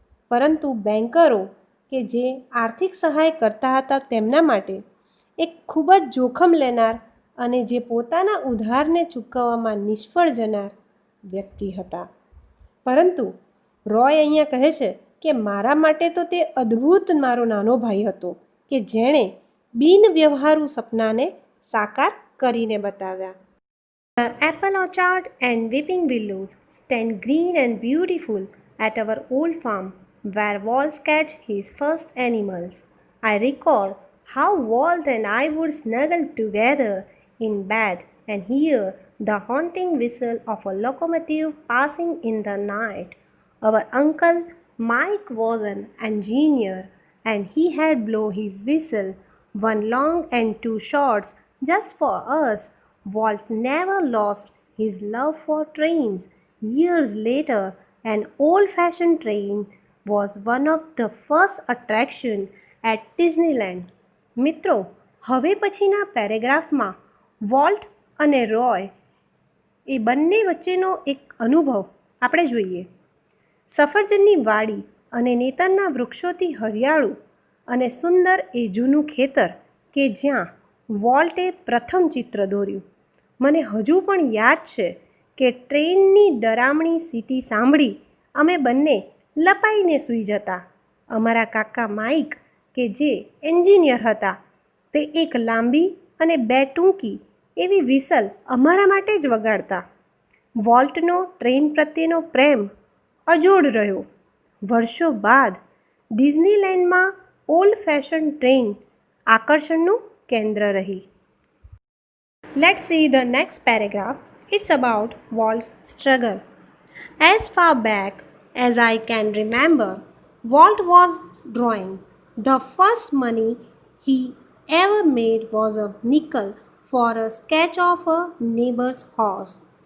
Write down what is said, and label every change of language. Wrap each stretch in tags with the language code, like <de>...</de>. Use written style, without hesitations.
<gu>પરંતુ બેન્કરો કે જે આર્થિક સહાય કરતા હતા તેમના માટે એક ખૂબ જ જોખમ લેનાર અને જે પોતાના ઉધારને ચૂકવવામાં નિષ્ફળ જનાર વ્યક્તિ હતા. પરંતુ રોય અહીંયા કહે છે કે મારા માટે તો તે અદ્ભુત મારો નાનો ભાઈ હતો કે જેણે બિનવ્યવહારુ સપનાને સાકાર કરીને બતાવ્યા.</gu> <en>The apple orchard and weeping willows stand green and beautiful at our old farm where Walt catch his first animals. I recall how Walt and I would snuggle together in bed and hear the haunting whistle of a locomotive passing in the night. Our uncle Mike was an engineer and he had blown his whistle, one long and two shorts, just for us. Walt never lost his love for trains. Years later, an old-fashioned train was one of the first attractions at Disneyland.</en> <gu>મિત્રો, હવે પછીના પેરેગ્રાફમાં volt અને રોય એ બંને વચ્ચેનો એક અનુભવ આપણે જોઈએ. સફરજનની વાડી અને નેતરના વૃક્ષોથી હરિયાળું અને સુંદર એ જૂનું ખેતર કે જ્યાં વોલ્ટે પ્રથમ ચિત્ર દોર્યું. મને હજુ પણ યાદ છે કે ટ્રેનની ડરામણી સીટી સાંભળી અમે બંને લપાઈને સૂઈ જતા. અમારા કાકા માઇક કે જે એન્જિનિયર હતા, તે એક લાંબી અને બે ટૂંકી એવી વિસલ અમારા માટે જ વગાડતા. વોલ્ટનો ટ્રેન પ્રત્યેનો પ્રેમ અજોડ રહ્યો. વર્ષો બાદ ડિઝનીલેન્ડમાં</gu> <en>old fashion</en> <gu>ટ્રેન આકર્ષણનું કેન્દ્ર રહી.</gu> <en>Let's see the next paragraph. It's about Walt's struggle. As far back as I can remember, Walt was drawing. The first money he ever made was a nickel for a sketch of a neighbor's horse.</en>